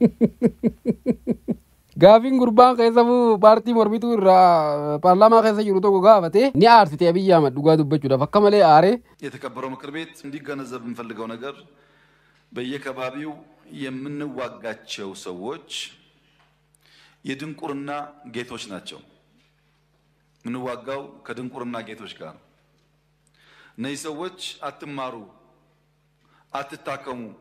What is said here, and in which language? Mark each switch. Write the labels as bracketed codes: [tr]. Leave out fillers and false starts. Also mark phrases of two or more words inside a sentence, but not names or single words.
[om] Gaafin gurbaan keessafu paartii mormituu irraa paarlaamaa keessa jiru tokko gaafate ni aarsite Abiy Ahmed dhugaa dubbachuudhaaf akka malee aare. [am] የተከበረው ምክር ቤት እንዲገነዘብ የምፈልገው ነገር በየከባቢው የምንዋጋቸው ሰዎች የድንቁርና ጌቶች ናቸው። ምንዋጋው ከድንቁርና ጌቶች ጋር ነው። እነዚህ ሰዎች አትማሩ፣ አትታከሙ፣